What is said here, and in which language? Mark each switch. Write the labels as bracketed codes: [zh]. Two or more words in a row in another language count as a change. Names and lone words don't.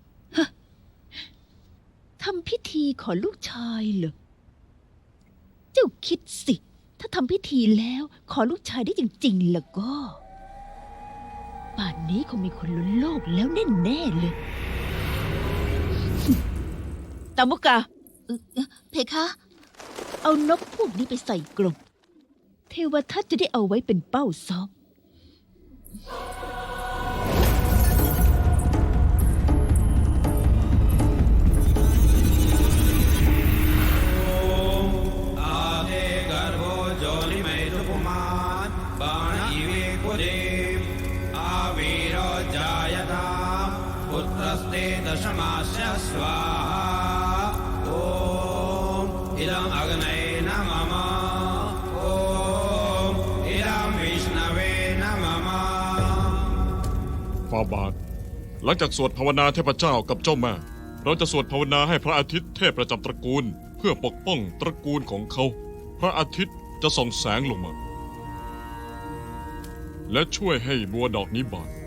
[th] ทำพิธีขอลูกชายเหรอ เจ้าคิดสิ ถ้าทำพิธีแล้วขอลูกชายได้จริงๆแล้วก็ ป่านนี้คงมีคนล้นโลกแล้วแน่ๆเลย ตามุกา เพคะ เอานกพวกนี้ไปใส่กรงเทวทัตจะได้เอาไว้เป็นเป้าซ้อม [sa] आधे गर्भो ज्योलिमैतु पुमान् बाण इवे कुरे आवीरो जायता पुत्रस्ते दशमास्य स्वाहा ॐ इदम् अग्नये नमः ॐ इदम् विष्णवे नमः [th] ฟาบาท หลังจากสวดภาวนาเทพเจ้ากับเจ้าแม่ เราจะสวดภาวนาให้พระอาทิตย์เทพประจำตระกูล เพื่อปกป้องตระกูลของเขา พระอาทิตย์จะส่องแสงลงมา และช่วยให้บัวดอกนี้บาน